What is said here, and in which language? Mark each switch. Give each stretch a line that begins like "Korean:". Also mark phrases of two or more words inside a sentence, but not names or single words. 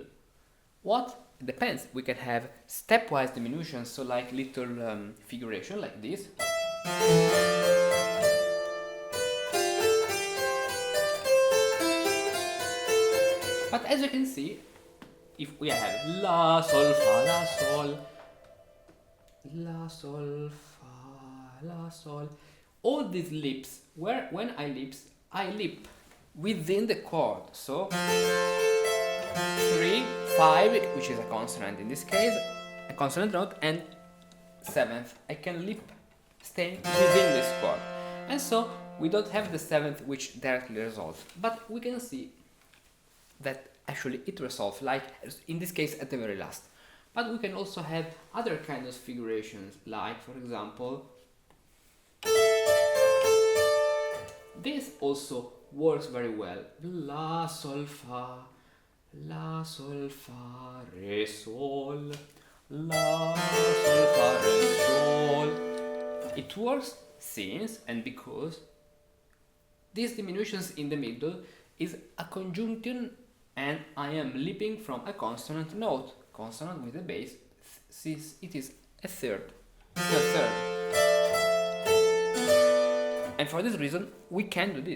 English: What? It depends. We can have stepwise diminutions, so like little figuration like this. But as you can see, if we have La, Sol, Fa, La, Sol, La, Sol, Fa, La, Sol, all these leaps, when I leap within the chord, so 3, 5, which is a consonant in this case, a consonant note, and 7th, I can leap staying within this chord. And so we don't have the 7th which directly resolves, but we can see that actually it resolves, like in this case at the very last. But we can also have other kinds of figurations, like for example, this also works very well. La, Sol, Fa, La, Sol, Fa, Re, Sol, La, Sol, Fa, Re, Sol. It works since and because these diminutions in the middle is a conjunction and I am leaping from a consonant note, consonant with a bass, since it is a third. And for this reason, we can do this.